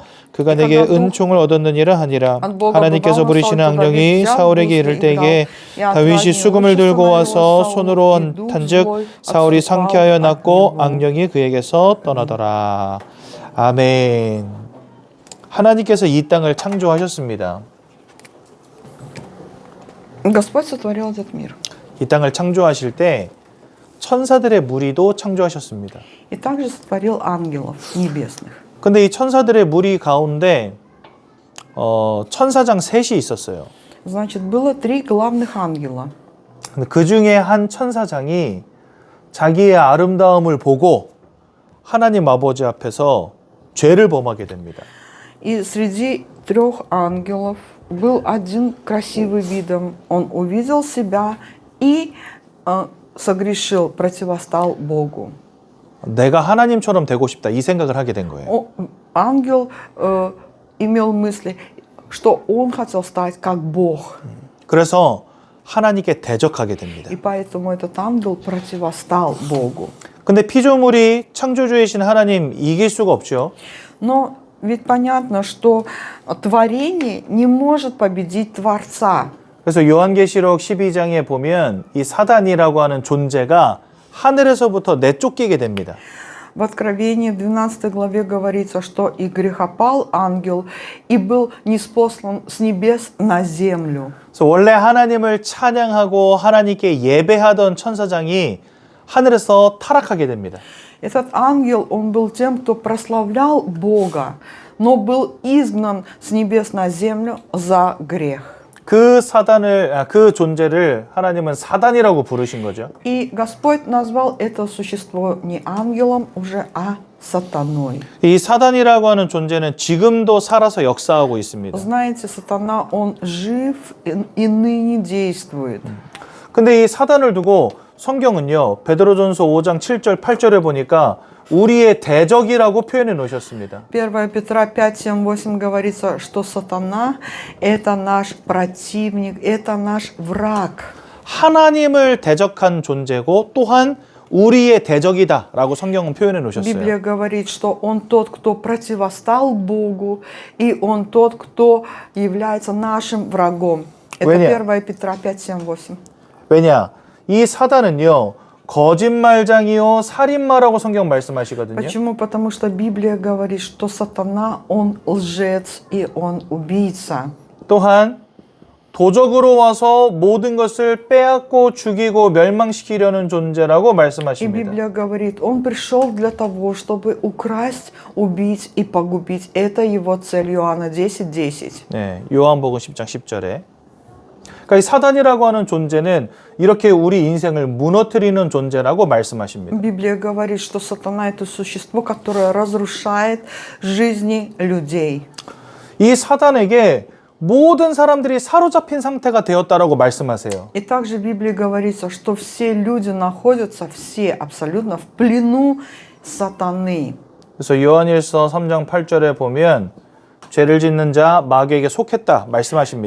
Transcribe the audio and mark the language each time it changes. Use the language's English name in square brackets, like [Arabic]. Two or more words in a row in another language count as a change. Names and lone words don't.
[Korean] 그가 내게 은총을 얻었느니라 하니라. 하나님께서 부리시는 악령이 사울에게 이를 때에 다윗이 수금을 들고 와서 손으로 탄즉 사울이 상쾌하여 낫고 악령이 그에게서 떠나더라. 아멘. 하나님께서 이 땅을 창조하셨습니다. [Russian] Господь сотворил этот мир. [Korean] 이 땅을 창조하실 때 천사들의 무리도 창조하셨습니다. [Russian] И также сотворил ангелов небесных. [Korean] 근데 이 천사들의 무리 가운데 천사장 셋이 있었어요. [Russian] Значит, было 3 главных ангела. [Korean] 근데 그 중에 한 천사장이 자기의 아름다움을 보고 하나님 아버지 앞에서 죄를 범하게 됩니다. [Russian] И среди 3 ангелов был один красивый видом. Он увидел себя и согрешил, противостал Богу. [Korean] 내가 하나님처럼 되고 싶다 이 생각을 하게 된 거예요. [Russian] Ангел имел мысли, что он хотел стать как Бог. [Korean] 그래서 하나님께 대적하게 됩니다. [Russian] И поэтому этот ангел противостал Богу. [Korean] 근데 피조물이 창조주이신 하나님 이길 수가 없죠. [Russian] Но ведь понятно, что творение не может победить Творца. [Korean] 그래서 요한계시록 12장에 보면 이 사단이라고 하는 존재가 하늘에서부터 내쫓기게 됩니다. [Russian] В Откровении в 12 главе говорится, что и грехопал ангел, и был ниспослан с небес на землю. [Korean] 그래서 원래 하나님을 찬양하고 하나님께 예배하던 천사장이 하늘에서 타락하게 됩니다. [Russian] Этот ангел, он был тем, кто прославлял Бога, но был изгнан с небес на землю за грех. [Korean] 그 존재를 하나님은 사단이라고 부르신 거죠. [Russian] И Господь назвал это существо не ангелом уже, а сатаной. [Korean] 이 사단이라고 하는 존재는 지금도 살아서 역사하고 있습니다. [Russian] Знаете, сатана, он жив и ныне действует. [Korean] 근데 이 사단을 두고 성경은요, 베드로전서 5장 7절 8절에 보니까 우리의 대적이라고 표현해 놓으셨습니다. [Russian] 1 Петра 5, 7, 8 говорится, что сатана – это наш противник, это наш враг. [Korean] 하나님을 대적한 존재고 또한 우리의 대적이다라고 성경은 표현해 놓으셨어요. [Russian] Библия говорит, что он тот, кто противостал Богу, и он тот, кто является нашим врагом. Это 1 Петра 5, 7, 8. [Korean] 왜냐? 이 사단은요. 거짓말장이요 살인마라고 성경 말씀하시거든요. [Russian] Почему? Потому что Библия говорит, что сатана, он лжец и он убийца. [Korean] 또한 도적으로 와서 모든 것을 빼앗고 죽이고 멸망시키려는 존재라고 [Russian] И [Korean] 말씀하십니다. [Russian] Библия говорит, он пришел для того, чтобы украсть, убить и погубить. Это его цель. Иоанна 10:10. [Korean] 네, 요한복음 10장 10절에 그러니까 이 사단이라고 하는 존재는 이렇게 우리 인생을 무너뜨리는 존재라고 말씀하십니다. [Russian] Библия говорит, что сатана — это существо, которое разрушает жизни людей. [Korean] 이 사단에게 모든 사람들이 사로잡힌 상태가 되었다라고 말씀하세요. [Russian] И также в Библии говорится, что все люди находятся, все абсолютно в плену сатаны. [Korean] 그래서 요한일서 3장 8절에 보면 죄를 짓는 자 마귀에게 속했다 말씀하십니다.